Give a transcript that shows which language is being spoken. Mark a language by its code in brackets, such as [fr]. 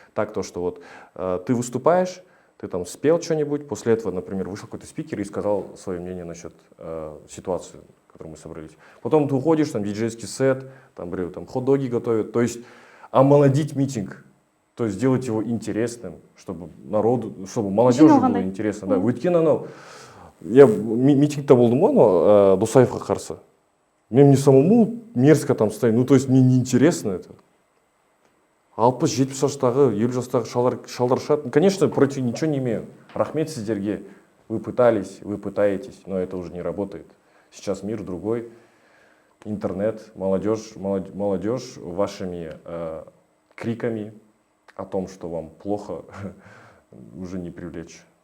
[ru] Так, то, что вот ты выступаешь, ты там спел что-нибудь, после этого, например, вышел какой-то спикер и сказал свое мнение насчет ситуации, в которой мы собрались. Потом ты уходишь, там диджейский сет, там хот-доги готовят, то есть омолодить митинг. То есть сделать его интересным, чтобы чтобы молодежи было интересно. Да. [kk] Өйткені я митингте болдым ғой, но Досаевқа қарсы. [ru] Мне самому мерзко там стоять, ну то есть мне неинтересно это. [kk] 60-70 жастағы, 50 жастағы шалдар шығады. [ru] Конечно, против ничего не имею. [kk] Рахмет сіздерге. [ru] Вы пытались, вы пытаетесь, но это уже не работает. Сейчас мир другой. Интернет, молодежь вашими криками о том, что вам плохо, уже не привлечь.